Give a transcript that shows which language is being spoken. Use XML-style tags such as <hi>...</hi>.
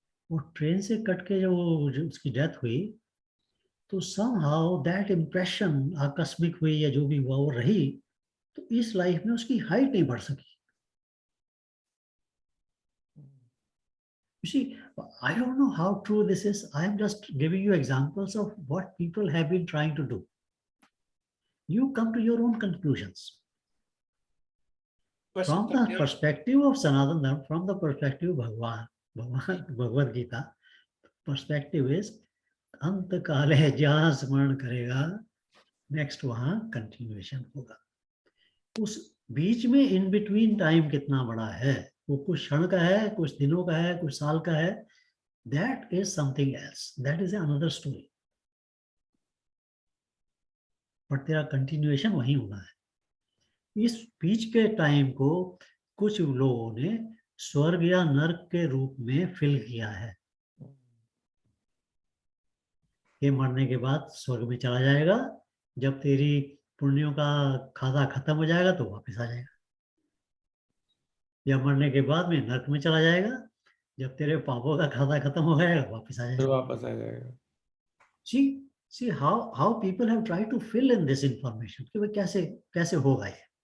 <hi>वो ट्रेन से कट के जो उसकी डेथ हुई, तो somehow दैट इम्प्रेशन आकस्मिक हुई या जो भी हुआ वो रही, तो इस लाइफ में उसकी हाइट नहीं बढ़ सकी।</hi> <en>You see, I don't know how true this is. I am just giving you examples of what people have been trying to do. You come to your own conclusions. From the perspective of Sanatana Dharma, from the perspective of Bhagavad Gita, perspective is</en> <hi>अंत काले जहाँ स्मरण करेगा, next वहां continuation होगा। उस बीच में in between time कितना बड़ा है, वो कुछ क्षण का है, कुछ दिनों का है, कुछ साल का है,</hi> <en>That is something else, that is another story.</en> <hi>But तेरा कंटिन्यूएशन वहीं होना है। इस बीच के टाइम को कुछ लोगों ने स्वर्ग या नर्क के रूप में फिल किया है कि मरने के बाद स्वर्ग में चला जाएगा, जब तेरी पुण्यों का खाता खत्म हो जाएगा तो वापस आ जाएगा, या मरने के बाद में नर्क में चला जाएगा, जब तेरे पापों का खाता खत्म हो जाएगा वापस आ फिर जाएगा। वापस आ जाएगा।</hi> <en>See how people have tried to fill in this information</en> <hi>कि भाई कैसे होगा ये।</hi>